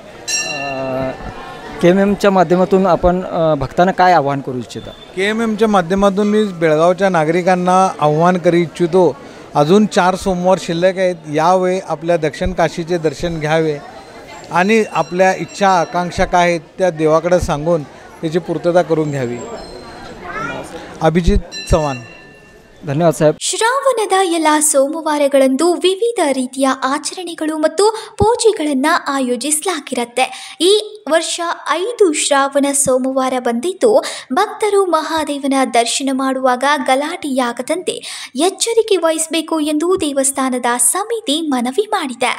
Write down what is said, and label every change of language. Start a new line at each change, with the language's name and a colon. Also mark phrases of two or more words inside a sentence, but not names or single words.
Marathi: KMMच्या माध्यमातून आपण भक्तांना काय आवाहन करू इच्छिता? KMMच्या माध्यमातून मी बेळगावच्या नागरिकांना आव्हान करू इच्छितो, अजून 4 सोमवार शिल्लक आहेत. यावेळी आपल्या दक्षिण काशीचे दर्शन घ्यावे आणि आपल्या इच्छा आकांक्षा काय आहेत त्या देवाकडे सांगून त्याची पूर्तता करून घ्यावी.
Kannada: ಅಭಿಜಿತ್ ಚವಾನ್. ಧನ್ಯವಾದ ಸಾಹೇಬ್. ಶ್ರಾವಣದ ಎಲ್ಲ ಸೋಮವಾರಗಳಂದು ವಿವಿಧ ರೀತಿಯ ಆಚರಣೆಗಳು ಮತ್ತು ಪೂಜೆಗಳನ್ನು ಆಯೋಜಿಸಲಾಗಿರುತ್ತೆ. ಈ ವರ್ಷ 5 ಶ್ರಾವಣ ಸೋಮವಾರ ಬಂದಿದ್ದು ಭಕ್ತರು ಮಹಾದೇವನ ದರ್ಶನ ಮಾಡುವಾಗ ಗಲಾಟೆಯಾಗದಂತೆ ಎಚ್ಚರಿಕೆ ವಹಿಸಬೇಕು ಎಂದು ದೇವಸ್ಥಾನದ ಸಮಿತಿ ಮನವಿ ಮಾಡಿದೆ.